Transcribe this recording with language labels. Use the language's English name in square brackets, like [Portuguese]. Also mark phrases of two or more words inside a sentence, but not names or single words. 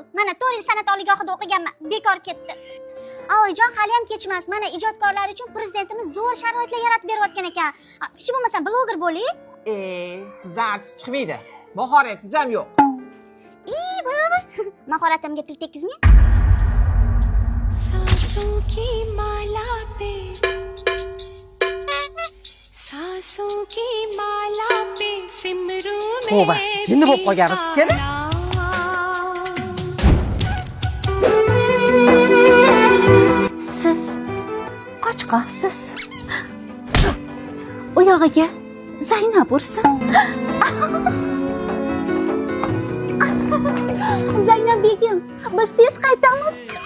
[Uzbek] Mana 4 yil san'at oliygohida o'qiganman, bekor ketdi. Oyijon, hali ham kechmas. Mana ijodkorlar uchun prezidentimiz zo'r sharoitlar yaratib berayotgan ekan. Kishi bo'lmasa bloger bo'ling. Sizdan artist chiqmaydi. Mahoratingiz ham yo'q. Voy, mahoratimga til tekkizmang. [Hindi] सांसों की माला पे सांसों की माला पे सिमरू में [Uzbek] Tavba, jinni bo'lib qolgansiz keling. Siz qochqoqsiz. U yog'iga Zaynab ursin. Zaynab begim, biz tez qaytamiz.